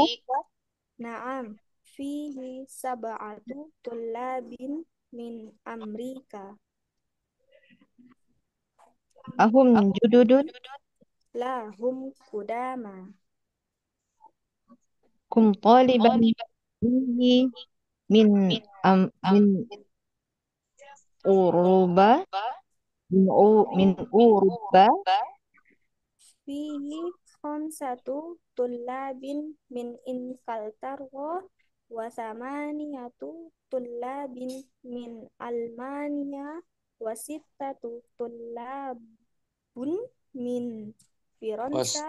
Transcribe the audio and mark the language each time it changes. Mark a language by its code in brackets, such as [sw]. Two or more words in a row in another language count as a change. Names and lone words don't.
[ar] نعم، فيه سبعة طلاب من أمريكا. أهم جدد. لا هم قدماء. كم طالبا فيه من أوروبا. من أوروبا. فيه خمسة طلاب من إنكلترا وثمانية طلاب من ألمانيا وستة طلاب من فرنسا